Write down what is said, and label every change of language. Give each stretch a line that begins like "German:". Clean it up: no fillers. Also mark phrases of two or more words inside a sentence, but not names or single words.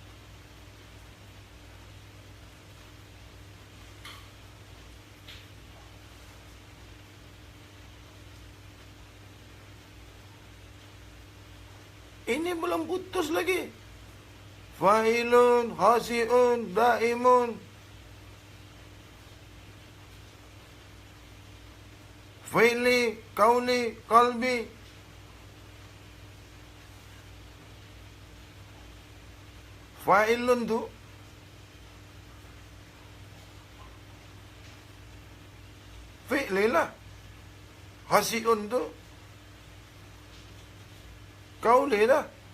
Malay: Ini belum putus lagi.
Arabic: فاعل, خاشع، دائم. فعلي، قولي، قلبي.
Malay: Fa'ilun tu fi'li lah. Khasiun tu Kauli dah.